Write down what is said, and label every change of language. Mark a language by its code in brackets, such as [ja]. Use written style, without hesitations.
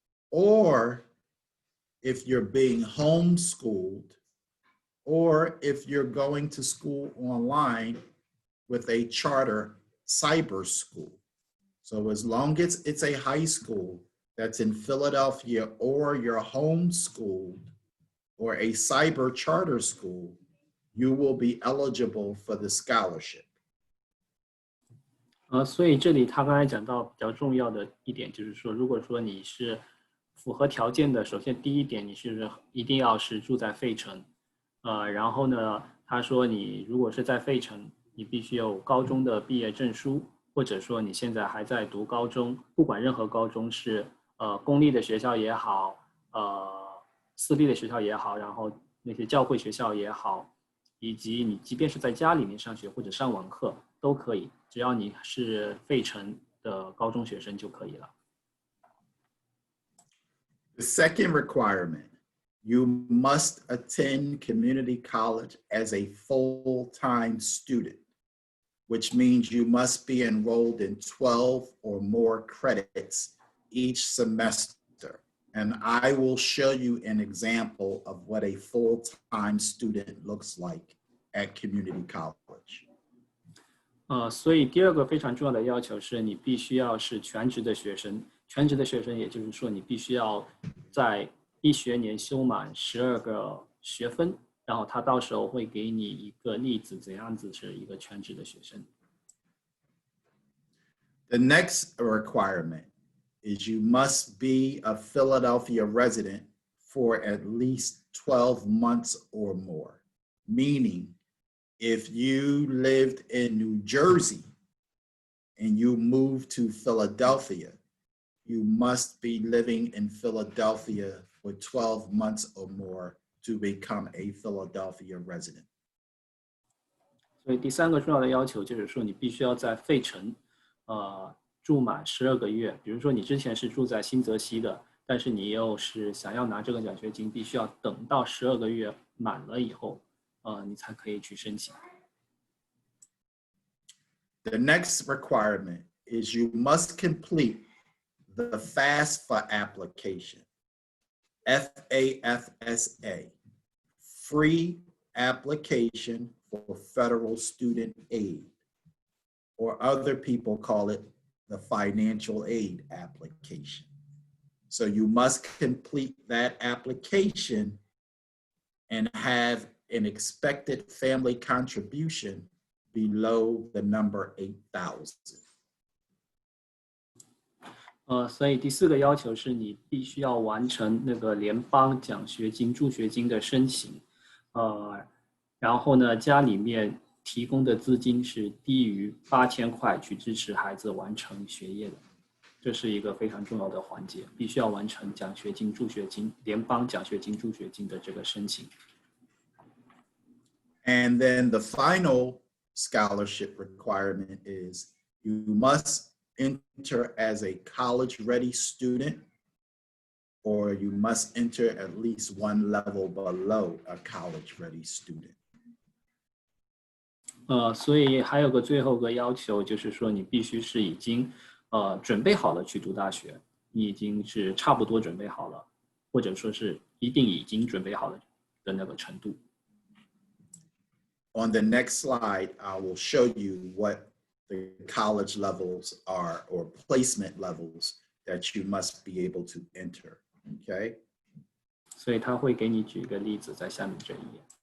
[en] Or if you're being homeschooled, or if you're going to school online with a charter cyber school. So as long as it's a high school that's in Philadelphia, or you're homeschooled, or a cyber charter school, you will be eligible for the scholarship. [zh] 所以这里他刚才讲到比较重要的一点，就是说，如果说你是符合条件的，首先第一点，你是一定要是住在费城，然后呢，他说你如果是在费城，你必须有高中的毕业证书，或者说你现在还在读高中，不管任何高中是公立的学校也好，私立的学校也好，然后那些教会学校也好，以及你即便是在家里面上学或者上网课都可以，只要你是费城的高中学生就可以了。 [en] The second requirement, you must attend community college as a full-time student, which means you must be enrolled in 12 or more credits each semester. And I will show you an example of what a full-time student looks like at community college. [zh] 所以第二个非常重要的要求是你必须要是全职的学生，全职的学生也就是说你必须要在一学年修满12个学分，然后他到时候会给你一个例子，怎样子是一个全职的学生。 [en] The next requirement is you must be a Philadelphia resident for at least 12 months or more, meaning if you lived in New Jersey and you moved to Philadelphia, you must be living in Philadelphia for 12 months or more to become a Philadelphia resident. [zh] 所以第三个重要的要求就是说，你必须要在费城，住满12个月。比如说你之前是住在新泽西的，但是你又是想要拿这个奖学金，必须要等到12个月满了以后，你才可以去申请。 [en] The next requirement is you must complete the FAFSA application, FAFSA, free application for federal student aid, or other people call it the financial aid application. So you must complete that application and have an expected family contribution below the number 8,000. [zh] 所以第四个要求是你必须要完成那个联邦奖学金、助学金的申请，然后呢，家里面提供的资金是低于8000块去支持孩子完成学业的，这是一个非常重要的环节，必须要完成奖学金、助学金、联邦奖学金、助学金的这个申请。 [en] And then the final scholarship requirement is you must enter as a college-ready student, or you must enter at least one level below a college-ready student. [zh] 所以还有个最后个要求，就是说你必须是已经准备好了去读大学，你已经是差不多准备好了，或者说是一定已经准备好了的那个程度。 [en] On the next slide, I will show you what the college levels are, or placement levels that you must be able to enter, okay? [zh] 所以他会给你举一个例子在下面这一页。